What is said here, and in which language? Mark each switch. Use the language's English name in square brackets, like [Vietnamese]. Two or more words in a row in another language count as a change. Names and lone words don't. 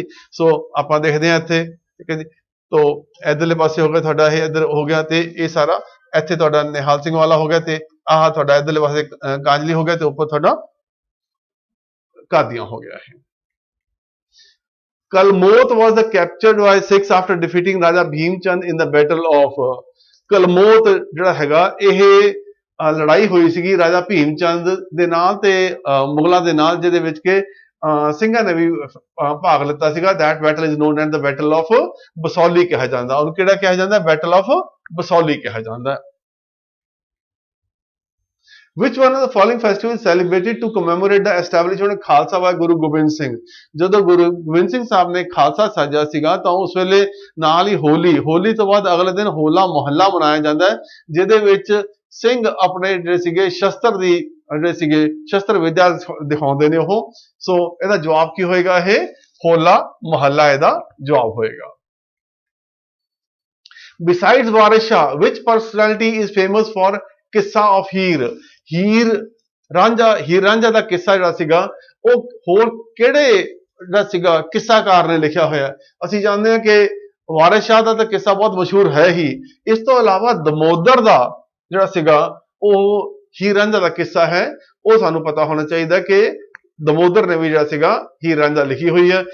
[Punjabi] ਸੋ ਆਪਾਂ ਦੇਖਦੇ ਹਾਂ ਇੱਥੇ, ਠੀਕ ਹੈ ਜੀ। ਤੋ ਇਧਰਲੇ ਪਾਸੇ ਹੋ ਗਿਆ ਤੁਹਾਡਾ ਇਹ, ਇੱਧਰ ਹੋ ਗਿਆ, ਤੇ ਇਹ ਸਾਰਾ ਇੱਥੇ ਤੁਹਾਡਾ ਨਿਹਾਲ ਸਿੰਘ ਵਾਲਾ ਹੋ ਗਿਆ, ਤੇ ਆਹ ਤੁਹਾਡਾ ਇਧਰਲੇ ਪਾਸੇ ਕਾਂਜਲੀ ਹੋ ਗਿਆ, ਤੇ ਉੱਪਰ ਤੁਹਾਡਾ ਕਾਦੀਆਂ ਹੋ ਗਿਆ ਹੈ। ਕਲਮੋਤ [English] was the captured by Sikhs after defeating Raja Bhim Chand in the battle of [Punjabi] ਕਲਮੋਤ ਜਿਹੜਾ ਹੈਗਾ, ਇਹ ਲੜਾਈ ਹੋਈ ਸੀਗੀ ਰਾਜਾ ਭੀਮ ਚੰਦ ਦੇ ਨਾਲ ਤੇ ਮੁਗਲਾਂ ਦੇ ਨਾਲ, ਜਿਹਦੇ ਵਿੱਚ ਕਿ ਸਿੰਘਾਂ ਨੇ ਵੀ ਭਾਗ ਲਿੱਤਾ ਸੀਗਾ। [English] that battle is known as the battle of ਬਸੌਲੀ [Punjabi] ਕਿਹਾ ਜਾਂਦਾ। ਉਹਨੂੰ ਕਿਹੜਾ ਕਿਹਾ ਜਾਂਦਾ, [English] battle of [Punjabi] ਬਸੌਲੀ ਕਿਹਾ ਜਾਂਦਾ। [English] Which one of the following festivals celebrated to commemorate the establishment of ਖਾਲਸਾ by ਗੁਰੂ ਗੋਬਿੰਦ ਸਿੰਘ? [Punjabi] ਜਦੋਂ ਗੁਰੂ ਗੋਬਿੰਦ ਸਿੰਘ ਸਾਹਿਬ ਨੇ ਖਾਲਸਾ ਸਾਜਿਆ ਸੀਗਾ ਤਾਂ ਉਸ ਵੇਲੇ ਨਾਲ ਹੀ ਹੋਲੀ ਤੋਂ ਬਾਅਦ ਅਗਲੇ ਦਿਨ ਹੋਲਾ ਮਹੱਲਾ ਮਨਾਇਆ ਜਾਂਦਾ ਹੈ, ਜਿਹਦੇ ਵਿੱਚ ਸਿੰਘ ਆਪਣੇ ਜਿਹੜੇ ਸੀਗੇ ਸ਼ਸਤਰ ਵਿਦਿਆ ਦਿਖਾਉਂਦੇ ਨੇ ਉਹ। ਸੋ ਇਹਦਾ ਜਵਾਬ ਕੀ ਹੋਏਗਾ, ਇਹ ਹੋਲਾ ਮਹੱਲਾ ਇਹਦਾ ਜਵਾਬ ਹੋਏਗਾ। [English] Besides ਵਾਰਿਸ ਸ਼ਾਹ, which personality is famous for [Punjabi] ਕਿੱਸਾ ਆਫ ਹੀਰ ਰਾਂਝਾ ਦਾ ਕਿੱਸਾ ਜਿਹੜਾ ਸੀਗਾ, ਉਹ ਹੋਰ ਕਿਹੜੇ ਜਿਹੜਾ ਸੀਗਾ ਕਿੱਸਾਕਾਰ ਨੇ ਲਿਖਿਆ ਹੋਇਆ? ਅਸੀਂ ਜਾਣਦੇ ਹਾਂ ਕਿ ਵਾਰਿਸ ਸ਼ਾਹ ਦਾ ਤਾਂ ਕਿੱਸਾ ਬਹੁਤ ਮਸ਼ਹੂਰ ਹੈ ਹੀ। ਇਸ ਤੋਂ ਇਲਾਵਾ ਦਮੋਦਰ ਦਾ ਜਿਹੜਾ ਸੀਗਾ, ਉਹ ਹੀਰ ਰਾਂਝਾ ਦਾ ਕਿੱਸਾ ਹੈ, ਉਹ ਸਾਨੂੰ ਪਤਾ ਹੋਣਾ ਚਾਹੀਦਾ ਕਿ ਦਮੋਦਰ ਨੇ ਵੀ ਜਿਹੜਾ ਸੀਗਾ ਹੀਰ ਰਾਂਝਾ ਲਿਖੀ ਹੋਈ ਹੈ।